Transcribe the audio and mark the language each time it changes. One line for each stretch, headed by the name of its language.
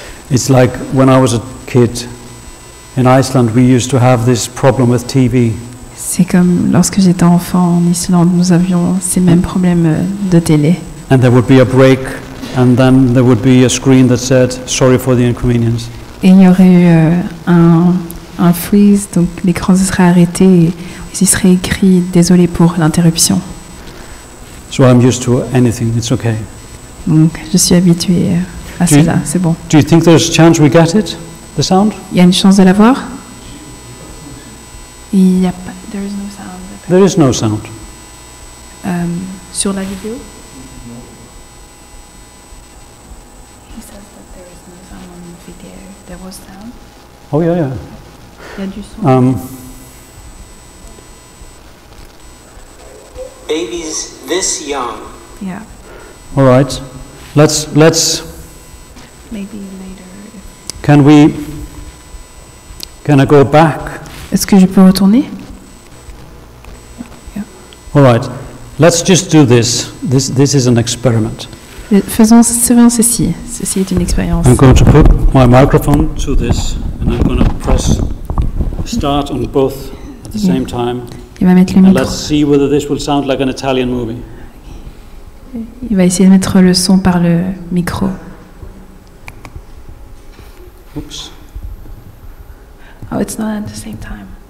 English: It's like when I was a kid in Iceland, we used to have this problem with TV.
French: C'est comme lorsque j'étais enfant en Islande, nous avions ces mêmes problèmes de télé.
English: And there would be a break, and then there would be a screen that said, "Sorry for the inconvenience."
French: Et il y aurait eu un freeze, donc l'écran se serait arrêté et il serait écrit « Désolé pour l'interruption ».
English: So I'm used to anything, it's okay.
French: Donc je suis habituée à cela, c'est bon.
English: Do you think there's a chance we get it, the sound?
French: Il y a une chance de l'avoir? Il n'y a pas...
English: There is no sound. There is no sound.
French: Sur la vidéo?
English: He says that there is no sound on the video. There was sound. Oh yeah, yeah.
French: Il y a du son.
English: Babies this young. Yeah. All right. Let's. Maybe later. Can I go back?
French: Est-ce que je peux retourner?
English: Yeah. All right. Let's just do this. This is an experiment.
French: Faisons ceci. Ceci est une expérience.
English: I'm going to put my microphone to this, and I'm going to press start on both at the same time.
French: Il va mettre le
English: And
French: micro.
English: let's see whether this will sound like an Italian movie.
French: Il va essayer de mettre le son par le micro.
English: Oops. Oh, it's not at the same time.